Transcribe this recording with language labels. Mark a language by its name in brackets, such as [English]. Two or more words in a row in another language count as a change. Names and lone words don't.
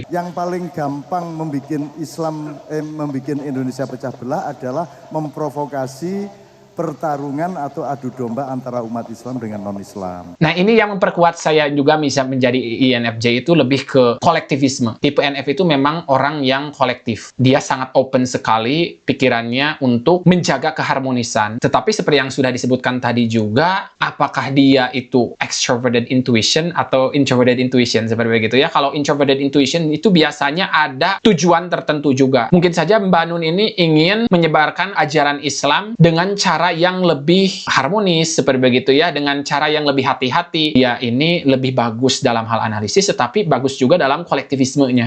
[Indonesian] Yang paling gampang membuat membuat Indonesia pecah belah adalah memprovokasi pertarungan atau adu domba antara umat Islam dengan non-Islam. Nah, ini yang memperkuat saya juga bisa menjadi INFJ itu lebih ke kolektivisme. Tipe NF itu memang orang yang kolektif. Dia sangat open sekali pikirannya untuk menjaga keharmonisan. Tetapi seperti yang sudah disebutkan tadi juga, apakah dia itu [English] extroverted intuition [Indonesian] atau [English] introverted intuition [Indonesian] seperti begitu ya. Kalau [English] introverted intuition [Indonesian] itu biasanya ada tujuan tertentu juga. Mungkin saja Mbak Nun ini ingin menyebarkan ajaran Islam dengan cara yang lebih harmonis seperti begitu ya, dengan cara yang lebih hati-hati. Ya, ini lebih bagus dalam hal analisis, tetapi bagus juga dalam kolektivismenya.